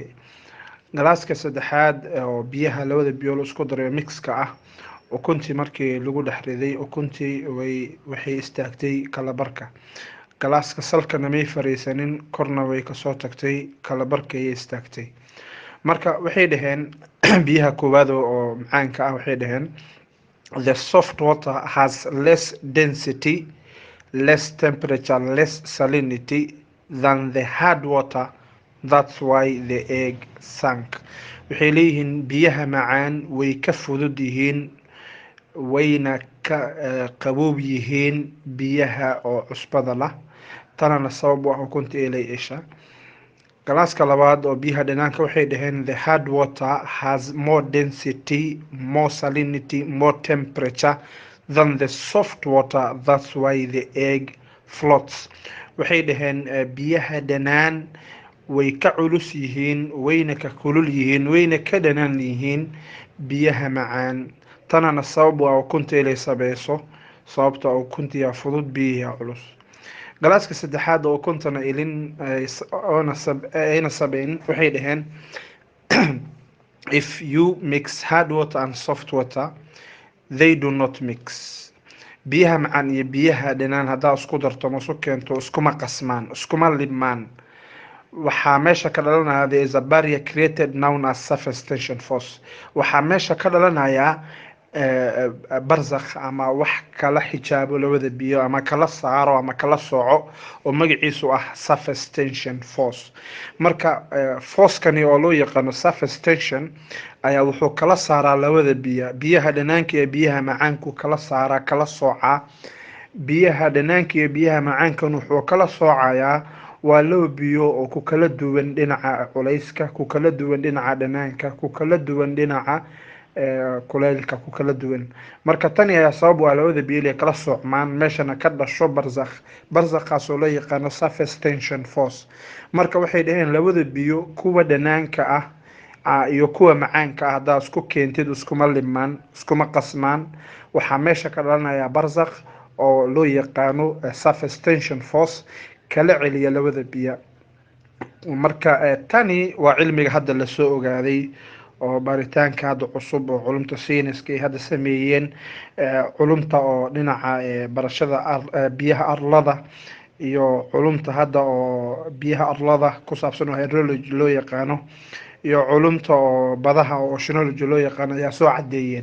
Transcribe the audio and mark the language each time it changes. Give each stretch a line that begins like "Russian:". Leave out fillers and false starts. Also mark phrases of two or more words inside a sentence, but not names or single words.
Somali: galaaska saddexaad oo biyaha labada biyo la isku daray mixka ah, ukuntii markii lagu dhex riday ukuntii waxay istaagtay kalabarka. galaaska salkana may fariisanin, korna way kasoo tagtay, kalabarka ayay istaagtay. marka waxay dhaheen biyaha koowaad oo macaanka ah waxay dhaheen
English: the soft water has less density, less temperature, less salinity than the hard water, that's why the egg sank.
Somali: waxay leeyihiin biyaha macaan way ka fudud yihiin wayna ka qaboob yihiin biyaha oo cusbada lah, tanana sabab u ah ukunta ilay isha. galaaska labaad oo biyaha dhanaanka waxay dhaheen
English: the hard water has more density, more salinity, more temperature than the soft water, that's why the egg floats.
Somali: waxay dhaheen biyaha dhanaan way ka culus yihiin, wayna ka kulul yihiin, wayna ka dhanaan yihiin biyaha macaan. tanana sabab waa ukunta inay sabayso, sababta ukuntiya fudud biyaha culus. galaaska saddexaad oo ukuntana ilin ayna sabayn waxay dhaheen
English: if you mix hard water and soft water they do not mix.
Somali: biyaha macaan iyo biyaha dhanaan haddaa isku darto ma isu keento iskuma qasmaan, iskuma libmaan. waxaa meesha ka dhalanaya
English: there is a barrier created known as surface tension force.
Somali: waxaa meesha ka dhalanaya barzakh ama wax kala xijaabo labada biyo ama kala saaro ama kala sooco oo magaciisu ah
English: surface tension force.
Somali: marka force-kani oo loo yaqaano
English: surface tension
Somali: ayaa wuxuu kala saaraa labada biyo, biyaha dhanaanka iyo biyaha macaanku kala saaraa, kala soocaa. biyaha dhanaanka iyo biyaha macaankan wuxuu kala soocayaa waa laba biyo oo ku kala duwan dhinaca culayska, ku kala duwan dhinaca dhanaanka, ku kala duwan dhinaca kulaylka, ku kala duwan. marka tani ayaa sabab waa labada biyo inay kala soocmaan, meeshana ka dhasho barzakh. barzakhaas oo loo yaqaano
English: surface tension force.
Somali: marka waxay dhaheen labada biyo kuwa dhanaanka ah iyo kuwa macaanka ah haddaa isku keentid iskuma libmaan, iskuma qasmaan. waxaa meesha ka dhalanaya barzakh oo loo yaqaano
English: surface tension force
Somali: kala celiya labada biyo. marka tani waa cilmiga hadda lasoo ogaaday oo baaritaanka hadda cusub oo culumta sayniska ay hadda sameeyeen, culumta oo dhinaca barashada biyaha arlada iyo culumta hadda oo biyaha arlada ku saabsan oo hydrology loo yaqaano iyo culumta oo badaha oo oceanology loo yaqaano ayaa soo cadeeyeen.